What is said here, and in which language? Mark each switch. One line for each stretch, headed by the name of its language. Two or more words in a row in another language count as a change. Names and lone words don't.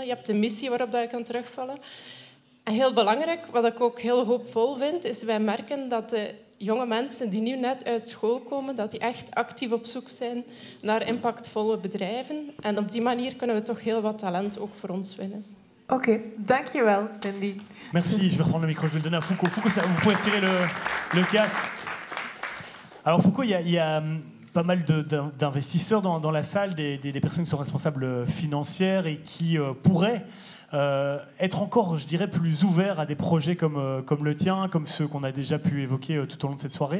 Dutch: Je hebt een missie waarop dat je kan terugvallen. En heel belangrijk, wat ik ook heel hoopvol vind, is wij merken dat de jonge mensen die nu net uit school komen, dat die echt actief op zoek zijn naar impactvolle bedrijven. En op die manier kunnen we toch heel wat talent ook voor ons winnen. Oké, dankjewel, Wendy.
French: Merci, je vais reprendre le micro, je vais le donner à Foucault. Foucault, vous pouvez retirer le casque. Alors Foucault, il y a pas mal d'investisseurs dans la salle, des personnes qui sont responsables financières et qui pourraient être encore, je dirais, plus ouverts à des projets comme le tien, comme ceux qu'on a déjà pu évoquer tout au long de cette soirée.